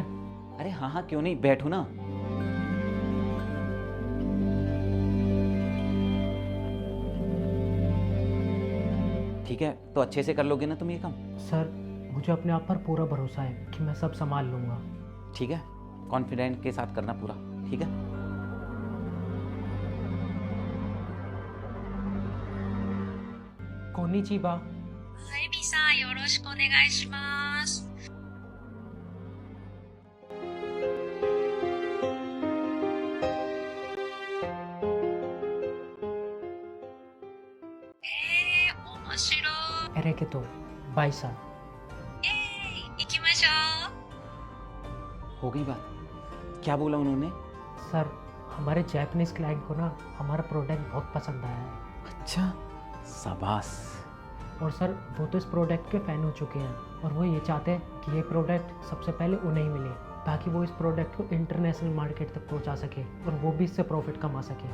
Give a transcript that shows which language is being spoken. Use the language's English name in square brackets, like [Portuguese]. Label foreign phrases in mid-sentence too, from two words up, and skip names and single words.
[Hindi] अरे हाँ हाँ, क्यों नहीं, बैठो ना। ठीक है, तो अच्छे से कर लोगे ना तुम ये काम? सर, मुझे अपने आप पर पूरा भरोसा है कि मैं सब संभाल लूँगा। ठीक है, कॉन्फिडेंट के साथ करना पूरा, ठीक है? [Japanese] कोनिचिवा। はい、B さん、よろしくお願いします。面白い。エレケト、バイサ。行きましょう。 [Hindi] हो गई बात? क्या बोला उन्होंने? सर, हमारे [English] Japanese client [Hindi] को ना हमारा प्रोडक्ट बहुत पसंद आया है। अच्छा, शाबाश। और सर, वो तो इस प्रोडक्ट के फ़ैन हो चुके हैं और वो ये चाहते हैं कि ये प्रोडक्ट सबसे पहले उन्हें ही मिले, ताकि वो इस प्रोडक्ट को [English] international market [Hindi] तक पहुंचा सके और वो भी इससे प्रॉफिट कमा सके।